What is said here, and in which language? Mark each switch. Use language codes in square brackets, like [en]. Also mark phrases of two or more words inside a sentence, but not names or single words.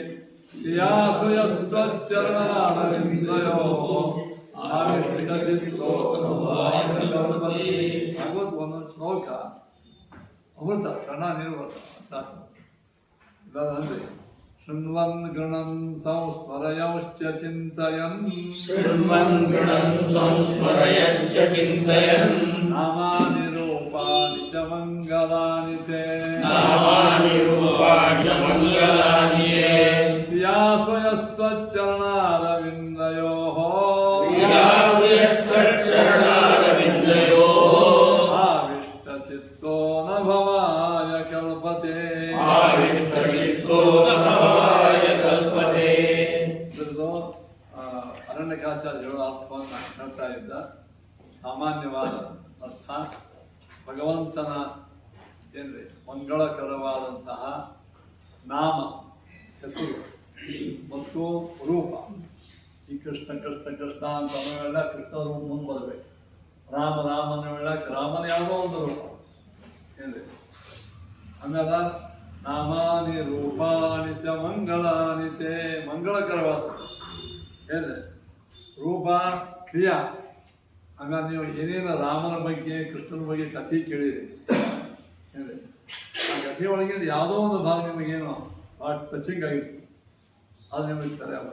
[sa] ಶ್ರಿಯಾಸುಯಸ್ತ್ವಚ್ಚರಣಾರವಿಂದಯೋಃ ಆವಿಷ್ಟಿತಚಿತ್ತೋ ಭಗವದ್ [kn] ಒಂದೊಂದು ಶ್ಲೋಕ ಅಮೃತ ಕಣ ನಿರ್ವತ ಇದರಲ್ಲಿ [sa] ಶೃಣ್ವನ್ ಗೃಣನ್ ಸಂಸ್ಮರಯಶ್ಚ ಚಿಂತಯನ್ ಶೃಣ್ವನ್ ಗೃಣನ್ ಸಂಸ್ಮರಯಶ್ಚ ಚಿಂತಯನ್ ನಾಮಾನಿ ರೂಪಾಣಿ ಚ ಮಂಗಲಾನಿ ತೇ ನಾಮಾನಿ ರೂಪಾಣಿ ಚ ಮಂಗಲಾನಿ ತೇ ಶ್ರಿಯಾಸುಯಸ್ತ್ವಚ್ಚರಣಾರವಿಂದಯೋಃ ಶ್ರಿಯಾಸುಯಸ್ತ್ವಚ್ಚರಣಾರವಿಂದಯೋಃ ಆವಿಷ್ಟಚಿತ್ತೋ ನ ಭವಾಯ ಕಲ್ಪತೆ ಆವಿಷ್ಟಚಿತ್ತೋ ನ ಭವಾಯ ಕಲ್ಪತೆ. [kn] ಅರಣ್ಯಕಾಚಾರ್ಯರು ಅರ್ಥವನ್ನು ಹೇಳ್ತಾ ಇದ್ದ ಸಾಮಾನ್ಯವಾದ ಅರ್ಥ ಭಗವಂತನ ಏನ್ರಿ ಮಂಗಳಕರವಾದಂತಹ ನಾಮ ಹೆಸರು ಮತ್ತು ರೂಪ. ಈ ಕೃಷ್ಣ ಕೃಷ್ಣ ಕೃಷ್ಣ ಅಂತ ಅನ್ನೋವೆಲ್ಲ ಕೃಷ್ಣ ರೂಪ ಮುಂದೆ ಬರಬೇಕು. ರಾಮ ರಾಮನ ಹೇಳಕ್ಕೆ ರಾಮನ ಯಾವುದೋ ಒಂದು ರೂಪ ಏನ್ರಿ. ಆಮೇಲೆ [sa] ನಾಮಾನಿ ರೂಪಾಣಿ ಚ ಮಂಗಳಾನಿ ತೇ [kn] ಮಂಗಳಕರವಾದ ಏನ್ರಿ ರೂಪ ಕ್ರಿಯಾ. ಆಮೇಲೆ ನೀವು ಏನೇನು ರಾಮನ ಬಗ್ಗೆ ಕೃಷ್ಣನ ಬಗ್ಗೆ ಕಥೆ ಕೇಳಿರಿ ಏನ್ರಿ, ಆ ಕಥೆ ಒಳಗೆ ಯಾವುದೋ ಒಂದು ಭಾಗ ನಿಮಗೇನು ಭಾಳ ಟಚಿಂಗ್ ಆಗಿತ್ತು, ಅದು ನಿಮಗೆ ಕರೆ ಅಲ್ಲ.